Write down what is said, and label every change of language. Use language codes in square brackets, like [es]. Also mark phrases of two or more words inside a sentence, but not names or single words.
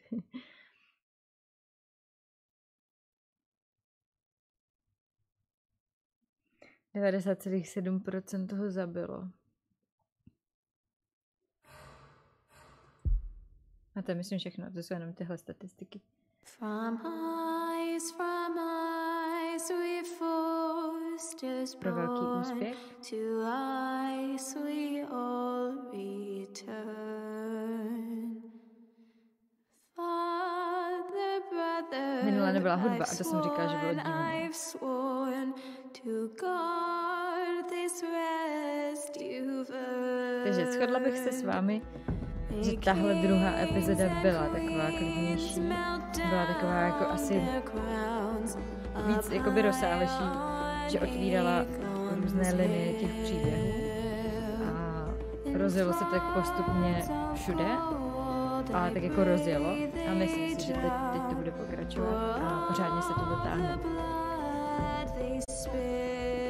[cs] ,7% toho zabilo. A to je myslím všechno, to jsou jenom tyhle statistiky. [en] From eyes we foresters born, to ice we all return. Father, brother, [cs] minule nebyla hudba a to jsem říkala, že bylo divné. Takže shodla bych se s vámi, že tahle druhá epizoda byla taková klidnější, byla taková jako asi víc jakoby rozsáhlejší, že otvírala různé linie těch příběhů a rozjelo se tak postupně všude, ale tak jako rozjelo a myslím si, že teď to bude pokračovat a pořádně se to dotáhne.